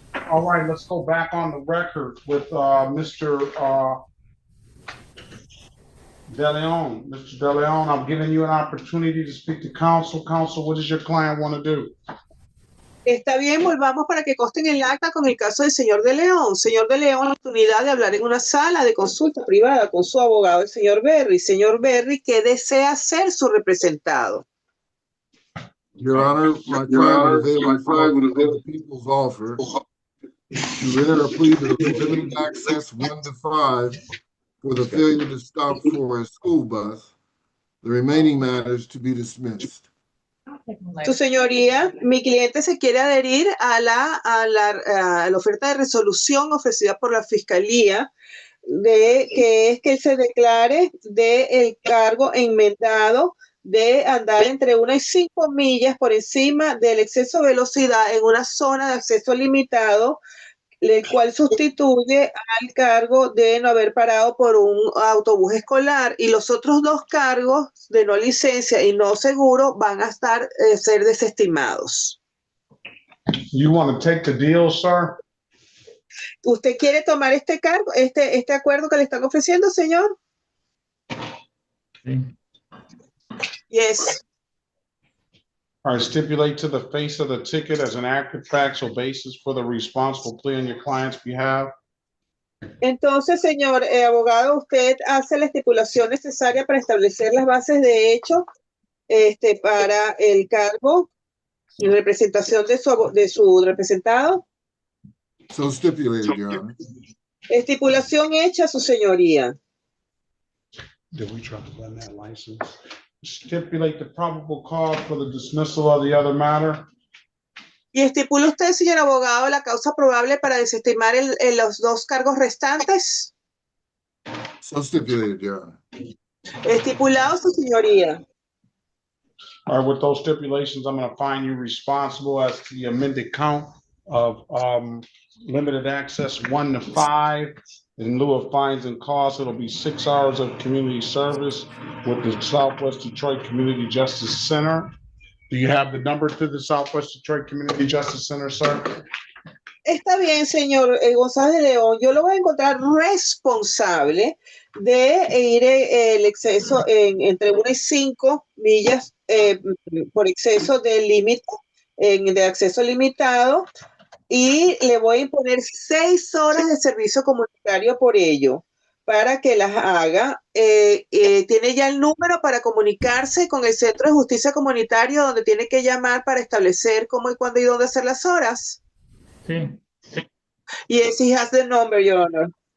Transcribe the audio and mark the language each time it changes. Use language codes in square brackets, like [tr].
[en] All right, let's go back on the record with Mr. De Leon. Mr. De Leon, I'm giving you an opportunity to speak to counsel. Counsel, what does your client want to do? [es] Está bien, volvamos para que conste en el acta con el caso del señor De León. Señor De León, la oportunidad de hablar en una sala de consulta privada con su abogado, el señor Berry. Señor Berry, ¿qué desea ser su representado? [en] Your Honor, my client would avail himself of the people's offer to enter a plea to limited access 1 to 5 for the failure to stop for a school bus. The remaining matters to be dismissed. [es] Su señoría, mi cliente se quiere adherir a la oferta de resolución ofrecida por la fiscalía, que es que él se declare del cargo enmendado de andar entre 1 y 5 millas por encima del exceso de velocidad en una zona de acceso limitado, el cual sustituye al cargo de no haber parado por un autobús escolar, y los otros 2 cargos de no licencia y no seguro van a ser desestimados. [en] You want to take the deal, sir? [es] ¿Usted quiere tomar este cargo, este acuerdo que le están ofreciendo, señor? Sí. [en] Yes. All right, stipulate to the face of the ticket as an active factual basis for the responsible plea on your client's behalf. [es] Entonces, señor abogado, usted hace la estipulación necesaria para establecer las bases de hecho para el cargo y representación de su representado. [en] So stipulated, Your Honor. [es] Estipulación hecha, su señoría. [en] Did we try to run that license? Stipulate the probable cause for the dismissal of the other matter. [es] ¿Y estipula usted, señor abogado, la causa probable para desestimar los 2 cargos restantes? [en] So stipulated, Your Honor. [es] Estipulado, su señoría. [en] All right, with those stipulations, I'm going to find you responsible as to the amended count of limited access 1 to 5. In lieu of fines and costs, it'll be 6 hours of community service with the Southwest Detroit Community Justice Center. Do you have the number to the Southwest Detroit Community Justice Center, sir? [es] Está bien, señor González de León. Yo lo voy a encontrar responsable de ir el exceso entre 1 y 5 millas por exceso de límite de acceso limitado, y le voy a imponer 6 horas de servicio comunitario por ello, para que las haga. Tiene ya el número para comunicarse con el Centro de Justicia Comunitario, donde tiene que llamar para establecer cómo y cuándo y dónde hacer las horas. Sí. [en] Yes, he has the number, Your Honor.